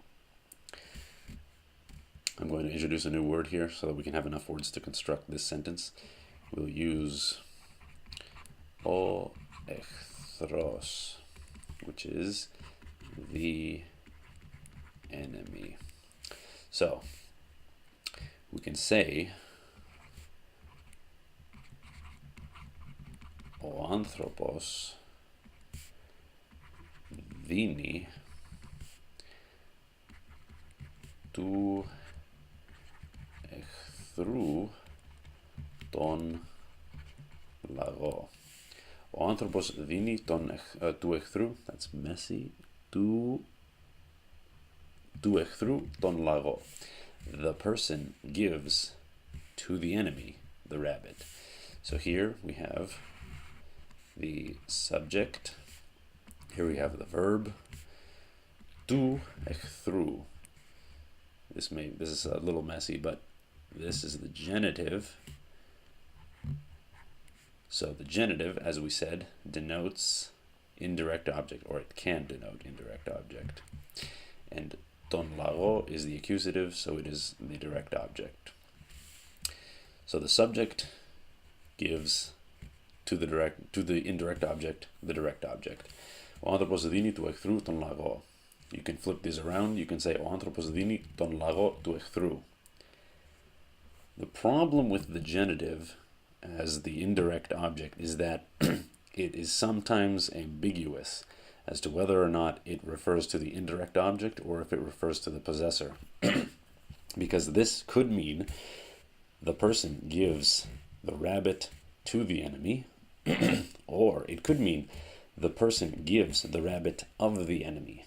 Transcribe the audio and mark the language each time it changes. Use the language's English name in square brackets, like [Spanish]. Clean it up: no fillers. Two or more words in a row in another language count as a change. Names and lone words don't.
[English] I'm going to introduce a new word here so that we can have enough words to construct this sentence. We'll use [Greek] ο εχθρός, [English] which is the enemy. So we can say [Greek] ο άνθρωπος δίνει του εχθρού τον λαγό. Ο άνθρωπος δίνει του εχθρού, [English] that's messy, [Greek] του εχθρού τον λαγό. [English] The person gives to the enemy the rabbit. So here we have the subject, here we have the verb, [Greek] του εχθρού. [English] This is a little messy, but this is the genitive. So the genitive, as we said, denotes indirect object, or it can denote indirect object. And [Greek] τον λαγό [English] is the accusative, so it is the direct object. So the subject gives to the indirect object the direct object. [Greek] Ο άνθρωπος δίνει του εχθρού τον λαγό. [English] You can flip these around. You can say [Greek] ο άνθρωπος δίνει τον λαγό του εχθρού. [English] The problem with the genitive as the indirect object is that it is sometimes ambiguous as to whether or not it refers to the indirect object or if it refers to the possessor. Because this could mean the person gives the rabbit to the enemy, or it could mean the person gives the rabbit of the enemy.